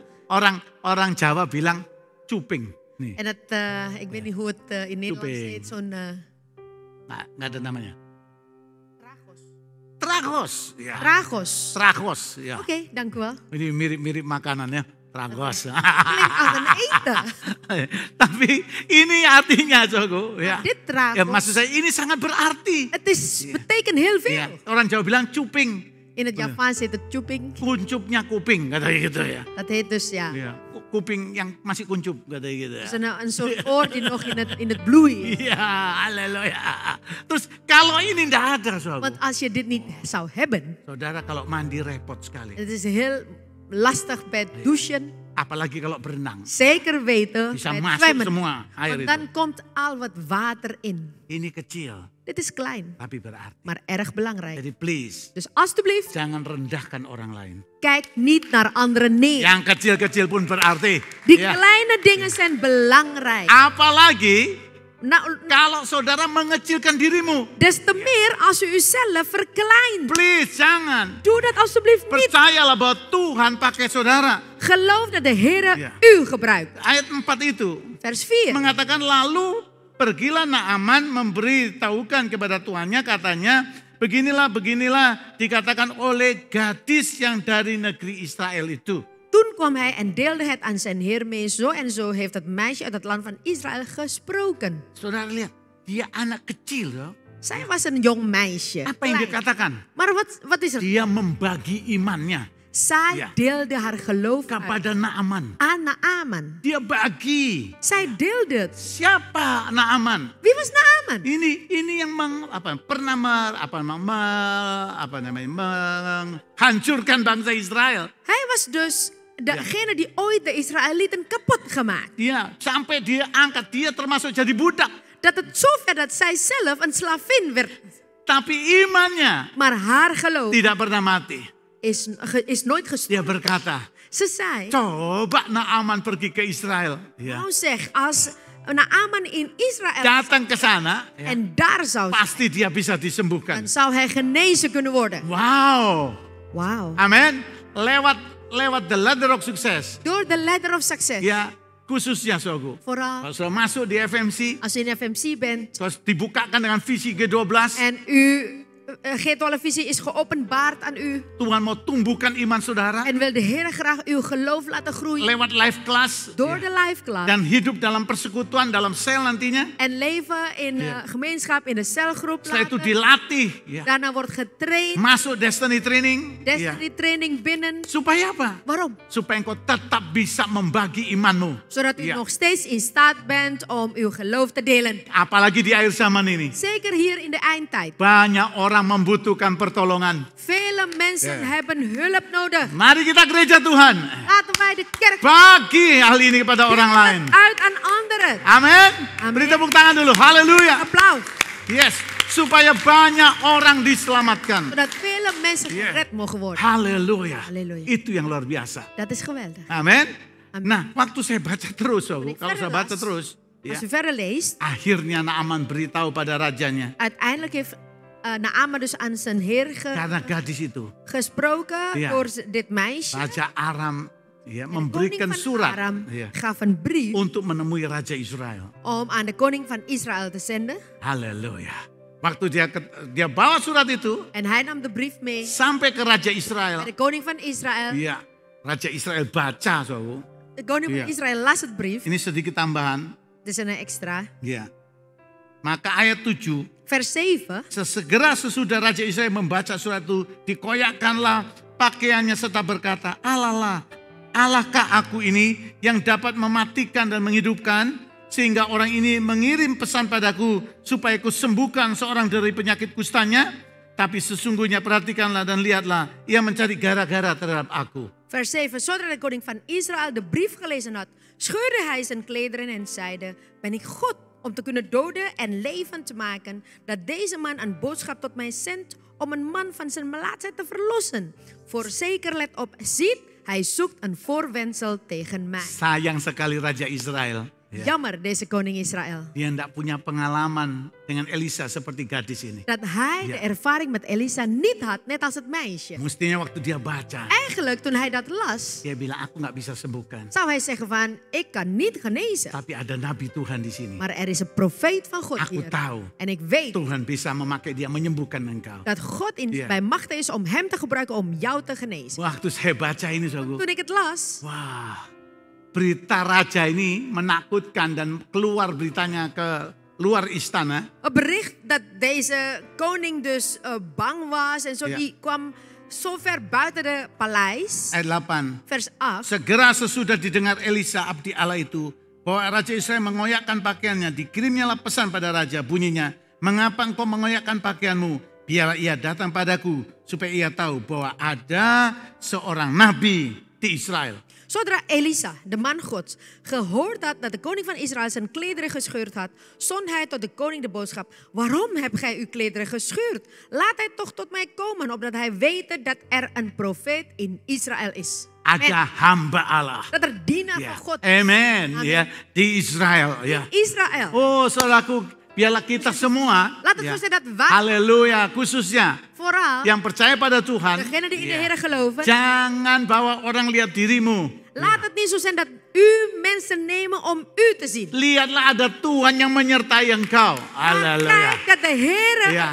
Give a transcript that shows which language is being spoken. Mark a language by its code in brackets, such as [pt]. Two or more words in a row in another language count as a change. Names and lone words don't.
[id] Orang Jawa bilang cuping. Nih, [nl] En het, ik weet niet hoe het in Nederlands [id] Cuping. [nl] heet, zo'n [id] nggak ada namanya. [nl] tragos. [id] Tragos. Ya. [nl] Tragos. [id] Tragos. Ya. [nl] Oké, dank u wel. [id] Ini mirip-mirip makanan ya. [nl] Tragos. Klinkt als een eten. [id] Tapi ini artinya Joko. Ya. [nl] Dit tragos. [id] Ya, maksud saya ini sangat berarti. [nl] Het is, betekent heel veel. [id] Ya, orang Jawa bilang cuping. [nl] In het Javaans heet het chuping. [id] Kuncupnya kuping katanya gitu ya. [nl] Dat heet dus ja. [id] Ya. Kuping yang masih kuncup katanya gitu ya. [nl] Dus een soort oor die nog in het bloei is. [id] Iya, haleluya. Terus kalau ini tidak ada, saudara. [nl] Want als je dit niet zou hebben, [id] Saudara kalau mandi repot sekali. [nl] het is heel lastig bij het douchen. [id] Apalagi kalau berenang. [nl] Zeker weten [id] Bisa [nl] bij het [id] masuk [nl] zwemmen. [id] semua air [nl] Want [id] itu. [nl] dan komt al wat water in. [id] Ini kecil, [nl] Dit is klein, [id] tapi berarti. [nl] maar erg belangrijk. [id] Jadi please, [nl] Dus alstublieft, [id] jangan rendahkan orang lain. [nl] kijk niet naar anderen neer. [id] Yang kecil-kecil pun berarti. [nl] Die [id] Ya. [nl] kleine dingen zijn belangrijk. [id] Apalagi [nl] Nou, [id] kalau saudara mengecilkan dirimu. [nl] des te meer als u uzelf verkleint. [id] Please, jangan. [nl] Doe dat alstublieft niet. [id] Percayalah bahwa Tuhan pakai saudara. [nl] Geloof dat de Heer Ja. u gebruikt. [id] Ayat 4 itu [nl] Vers 4. [id] mengatakan lalu pergilah Naaman memberitahukan kepada tuannya, katanya beginilah dikatakan oleh gadis yang dari negeri Israel itu. [nl] Toen kwam hij en deelde het aan zijn heer mee. Zo en zo heeft het meisje uit het land van Israël gesproken. [id] Saudara lihat, dia anak kecil loh. [nl] Zij was een jong meisje. [id] Apa yang dia [nl] klein. [id] katakan? [nl] Maar wat is er? [id] Dia membagi imannya [nl] Zij Ja. deelde haar geloof uit [id] kepada Naaman. [nl] aan Naaman. [id] Dia bagi. [nl] Zij deelde het. [id] Siapa Naaman? [nl] Wie was Naaman? [id] Ini yang pernah menghancurkan bangsa Israel. [nl] Hij was dus degene die ooit de Israëlieten kapot gemaakt. [id] Ya, sampai dia angkat, dia termasuk jadi budak. [nl] Dat het zover dat zij zelf een slavin werd. [id] Tapi imannya [nl] Maar haar geloof [id] tidak pernah mati. [nl] is nooit [id] Dia [nl] gestorven. [id] berkata, [nl] Ze zei, [id] coba Naaman pergi ke Israel. Ya. [nl] nou zeg, als Naaman in Israël [id] Datang ke sana, [nl] en daar zou zijn, [id] pasti dia bisa disembuhkan. [nl] dan zou hij genezen kunnen worden. [id] Wow, [nl] Wauw. [id] Amin. Lewat [en] the ladder of success. [nl] Door de [en] ladder of success. [id] Ya, khususnya saudaraku. [nl] Vooral [id] Kalau sudah masuk di FMC, [nl] als u in FMC bent [id] terus dibukakan dengan visi G12, [nl] en G12-visie is geopenbaard aan u. [id] Tuhan mau tumbuhkan iman saudara [nl] En wil de Heer graag uw geloof laten groeien. [id] lewat life class [nl] Door de life class. [id] dan hidup dalam persekutuan dalam sel nantinya. [nl] En leven in gemeenschap, in de celgroep [id] Setelah itu [nl] laten. [id] dilatih, ya. [nl] Daarna wordt getraind. [id] Masuk destiny training, ya. [nl] Destiny training binnen. [id] Supaya apa? [nl] Waarom? [id] Supaya engkau tetap bisa membagi imanmu. [nl] Zodat u Ja. nog steeds in staat bent om uw geloof te delen. [id] Apalagi di akhir zaman ini. [nl] Zeker hier in de eindtijd. [id] Banyak orang membutuhkan pertolongan. [nl] Vele mensen hebben hulp nodig. [id] Mari kita gereja Tuhan. [nl] Laten wij de kerk [id] Bagi hal ini kepada orang lain. [nl] uit aan anderen. [id] Amin. [nl] Amin. [id] Beri tepuk tangan dulu. Haleluya. [nl] Applaus. Yes. [id] Supaya banyak orang diselamatkan. [nl] Zodat vele mensen Ja. gered mogen worden. [id] Haleluya. [nl] Haleluya. [id] Itu yang luar biasa. [nl] Dat is geweldig. [id] Amin. [nl] Amin. [id] Nah, waktu saya baca terus, [nl] ik [id] kalau saya [nl] verder [id] baca [nl] las, [id] terus, ya, [nl] Als u verder leest, [id] akhirnya Naaman beritahu pada rajanya, [nl] uiteindelijk heeft Naaman dus aan zijn heer [id] karena gadis itu, [nl] gesproken Ja. door dit meisje. [id] Raja Aram ya, [nl] En de [id] memberikan [nl] koning van [id] surat [nl] Aram [id] ya, [nl] gaf een brief [id] untuk menemui Raja Israel. [nl] om aan de koning van Israël te zenden. [id] Haleluya. Waktu dia bawa surat itu [nl] En hij nam de brief mee [id] sampai ke Raja Israel. [nl] naar de koning van Israël. [id] Iya, Raja Israel baca, saudara. [nl] De koning van Ja. Israël las het brief. [id] Ini sedikit tambahan. [nl] Dit is een extra. [id] Ya. Maka ayat 7, [nl] Vers 7. [id] segera sesudah Raja Israel membaca surat itu, dikoyakkanlah pakaiannya serta berkata, Allahkah aku ini yang dapat mematikan dan menghidupkan, sehingga orang ini mengirim pesan padaku supaya ku sembuhkan seorang dari penyakit kustanya. Tapi sesungguhnya perhatikanlah dan lihatlah, ia mencari gara-gara terhadap aku. [nl] Vers 7. Zodra de koning van Israël de brief gelezen had, scheurde hij zijn klederen en zeide: Ben ik God om te kunnen doden en levend te maken, dat deze man een boodschap tot mij zendt om een man van zijn melaatsheid te verlossen? Voorzeker let op, ziet, hij zoekt een voorwendsel tegen mij. [id] Sayang sekali Raja Israel. Ya. [nl] Jammer deze koning Israël. [id] Dia tidak punya pengalaman dengan Elisa seperti gadis ini. [nl] Dat hij de ervaring met Elisa niet had, net als het meisje. [id] Mestinya waktu dia baca, [nl] Eigenlijk toen hij dat las, [id] dia bilang aku nggak bisa sembuhkan. [nl] zou hij zeggen van, ik kan niet genezen. [id] Tapi ada nabi Tuhan di sini. [nl] Maar er is een profeet van God [id] Aku [nl] hier. [id] tahu [nl] En ik weet [id] Tuhan bisa memakai dia menyembuhkan engkau. [nl] dat God Ja. bij macht is om hem te gebruiken om jou te genezen. [id] Waktu saya baca ini, saudara, [nl] Toen ik het las, [id] wah, berita raja ini menakutkan dan keluar beritanya ke luar istana. [nl] een bericht dat deze koning dus bang was en zo, Ja. die kwam zo ver buiten de paleis. [id] Ayat 8. [nl] Vers 8. [id] Segera sesudah didengar Elisa abdi Allah itu bahwa Raja Israel mengoyakkan pakaiannya, dikirimnyalah pesan pada raja, bunyinya, mengapa engkau mengoyakkan pakaianmu? Biarlah ia datang padaku supaya ia tahu bahwa ada seorang nabi di Israel. [nl] Zodra Elisa, de man Gods, gehoord had dat de koning van Israël zijn klederen gescheurd had, zond hij tot de koning de boodschap: Waarom hebt gij uw klederen gescheurd? Laat hij toch tot mij komen, opdat hij wete dat er een profeet in Israël is. [id] Ada hamba Allah. [nl] Dat er dienaar [id] Ya. [nl] van God [id] Amen. Amin. Ya, di Israel. Ya. [nl] Israël. [id] Oh, saudaraku, biarlah kita semua, [nl] Laat het [id] ya, [nl] zo zijn dat wij, [id] haleluya, khususnya [nl] vooral [id] yang percaya pada Tuhan, [nl] degenen die in de [id] ya, [nl] Heer geloven, [id] jangan bawa orang lihat dirimu. [nl] laat het niet zo zijn dat u mensen nemen om u te zien. [id] Lihatlah ada Tuhan yang menyertai engkau. [nl] Maar [id] Haleluya. [nl] kijk dat de Heer Ja.